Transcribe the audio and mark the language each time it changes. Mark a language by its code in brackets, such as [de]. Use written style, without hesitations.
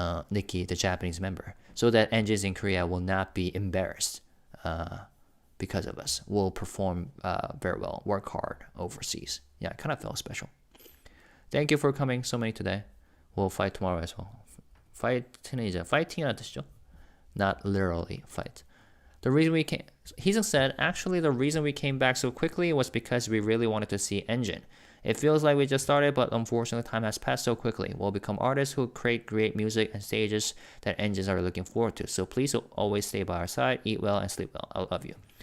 [en] Nikki, the Japanese member. So that engines in Korea will not be embarrassed because of us. We'll perform very well, work hard overseas. Yeah, it kind of felt special. Thank you for coming so many today. We'll fight tomorrow as well. [ko] Fight는 이제 fighting이라는 뜻이죠. [en] Not literally fight. The reason we came, Heesung said, actually the reason we came back so quickly was because we really wanted to see Engine. It feels like we just started, but unfortunately time has passed so quickly. We'll become artists who create great music and stages that Engines are looking forward to. So please always stay by our side, eat well, and sleep well. I love you.